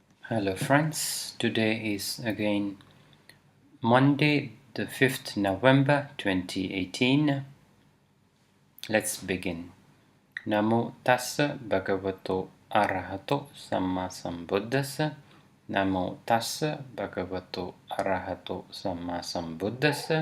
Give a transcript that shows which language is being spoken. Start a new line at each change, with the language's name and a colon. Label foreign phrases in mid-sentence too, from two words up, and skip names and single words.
English: Hello friends, today is again Monday the 5th November 2018. Let's begin.
Pali: Namo tassa bhagavato arahato samma sambuddhassa. Namo tassa bhagavato arahato samma sambuddhassa.